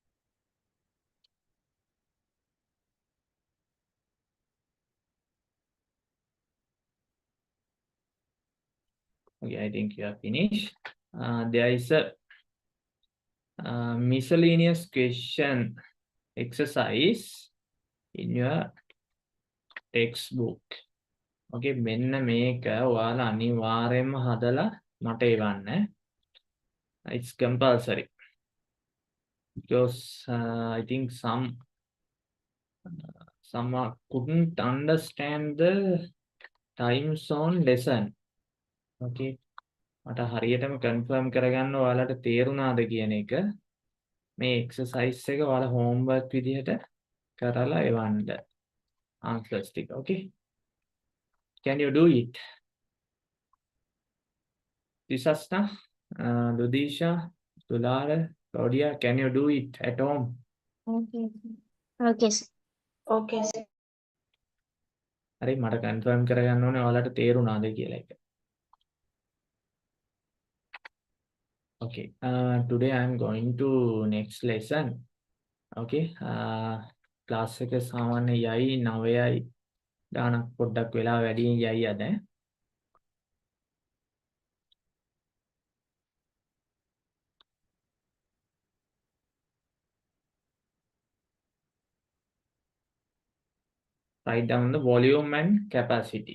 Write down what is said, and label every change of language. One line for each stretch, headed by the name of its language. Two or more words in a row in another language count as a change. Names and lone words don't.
English: Okay, I think you are finished. There is a miscellaneous question exercise in your textbook.
Sinhala: Okay, මෙන්න මේක ඔයාලා අනිවාර්යයෙන්ම හදලා මට එවන්න.
English: It's compulsory because I think some couldn't understand the time zone lesson.
Sinhala: Okay, මට හරියටම confirm කරගන්න ඔයාලට තේරුණාද කියන එක. මේ exercise එක ඔයාලා homework විදිහට කරලා එවන්න. Answers ටික.
English: Okay, can you do it? Disasta, Ludisha, Tulara, Claudia, can you do it at home? Okay. Okay, sir. Okay, sir.
Sinhala: හරි මට confirm කරගන්න ඕනේ ඔයාලට තේරුණාද කියලා එක.
English: Okay, today I am going to next lesson.
Sinhala: Okay, class එක සාමාන්‍ය යයි 9යි ගානක් පොඩ්ඩක් වෙලා වැඩි යයි අද.
English: Write down the volume and capacity.